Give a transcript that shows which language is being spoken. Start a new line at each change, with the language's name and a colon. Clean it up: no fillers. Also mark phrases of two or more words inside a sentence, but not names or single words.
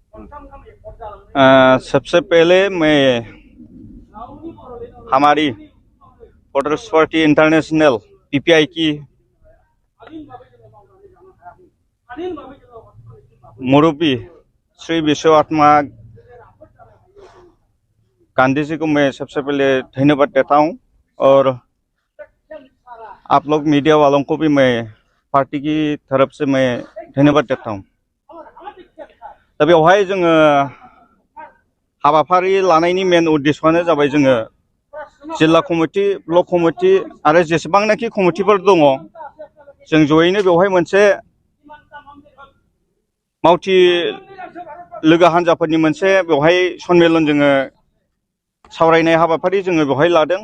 Hindi: सबसे पहले मैं हमारी पोटर्स पार्टी इंटरनेशनल पीपीआई की मुरब्बी श्री विश्वात्मा गांधी जी को मैं सबसे पहले धन्यवाद देता हूं और आप लोग मीडिया वालों को भी मैं पार्टी की तरफ से मैं धन्यवाद देता हूं।
Bodo: दा बेवहाय जोङो हाबाफारि लानायनि मेन उद्देश्यआनो जाबाय जोङो जिल्ला कमिटि ब्लक कमिटि आरो जेसेबांनाखि कमिटिफोर दङ जों जयैनो बेवहाय मोनसे मावथि लोगो हान्जाफोरनि मोनसे बेवहाय सन्मेलन जोङो सावरायनाय हाबाफारि जोङो बेवहाय लादों।